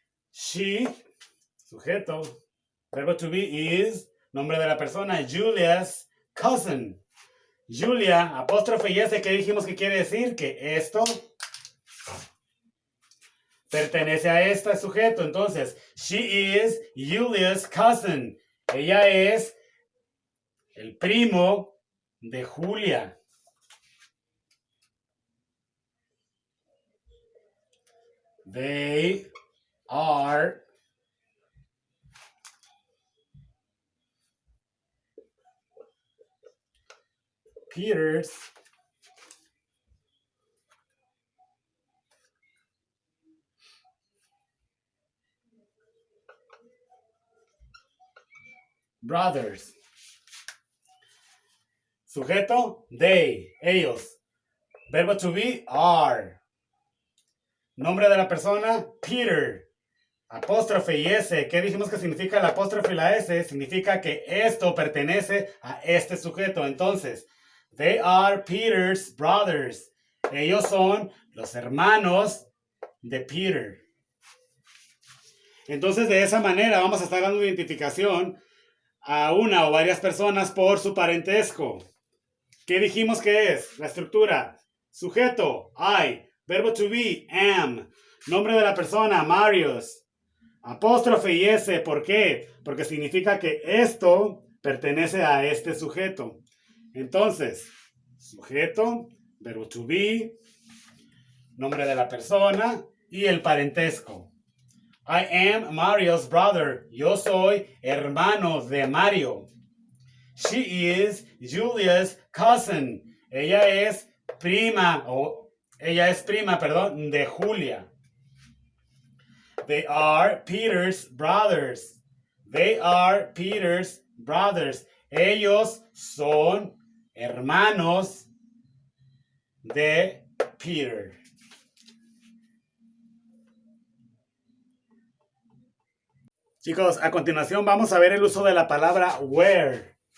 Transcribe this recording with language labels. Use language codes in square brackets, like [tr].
[es] She, sujeto, verbo to be is, nombre de la persona, Julia's cousin. Julia, apóstrofe y S, ¿qué dijimos que quiere decir? Que esto pertenece a este sujeto. Entonces, [en] she is Julia's cousin. [es] Ella es el primo de Julia. [en] They are Peter's brothers. [es] Sujeto, they, ellos. Verbo to be, are. Nombre de la persona, Peter. Apóstrofe y S. ¿Qué dijimos que significa la apóstrofe y la S? Significa que esto pertenece a este sujeto. Entonces, [en] they are Peter's brothers. [es] Ellos son los hermanos de Peter. Entonces, de esa manera vamos a estar dando identificación a una o varias personas por su parentesco. ¿Qué dijimos que es? La estructura. Sujeto, I. Verbo to be, am. Nombre de la persona, Marius. Apóstrofe y S, ¿por qué? Porque significa que esto pertenece a este sujeto. Entonces, sujeto, verbo to be, nombre de la persona y el parentesco. [en] I am Mario's brother. [es] Yo soy hermano de Mario. [en] She is Julia's cousin. [es] Ella es prima, de Julia. [en] They are Peter's brothers. They are Peter's brothers. [es] Ellos son hermanos de Peter. Chicos, a continuación vamos a ver el uso de la palabra where.